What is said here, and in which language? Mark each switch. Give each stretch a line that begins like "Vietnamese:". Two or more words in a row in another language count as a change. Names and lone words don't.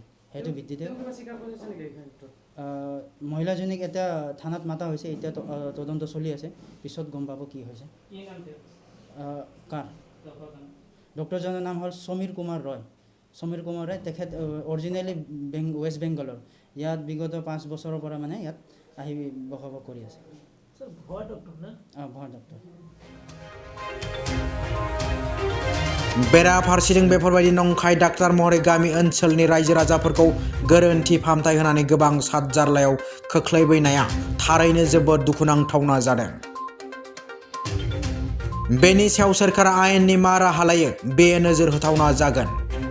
Assamese: সেইটো ভিত্তিতে মহিলাজনীক এতিয়া থানাত মাতা হৈছে, এতিয়া তদন্ত চলি আছে, পিছত গম পাব কি হৈছে। ডক্টৰজনৰ নাম হ'ল সমীৰ কুমাৰ ৰয়। সমীৰ কুমাৰ ৰয় তেখেত অৰিজিনেলি ৱেষ্ট বেংগলৰ। ইয়াত বিগত 5 বছৰৰ পৰা মানে ইয়াত আহি বসবাস কৰি আছে। ভুৱা ডক্টৰ।
Bodo: बेराफारसेथिं बेफोरबायदि नंखाय डाक्टार महरै गामि ओनसोलनि रायजो राजाफोरखौ गोरोन्थि फाहामथाय होनानै गोबां सातजार्लायाव खोख्लैबोनाया थारैनो जोबोद दुखुनांथावना जादों। बेनि सायाव सोरखारा आयेननि मा राहा लायो बेयो नोजोर होथावना जागोन।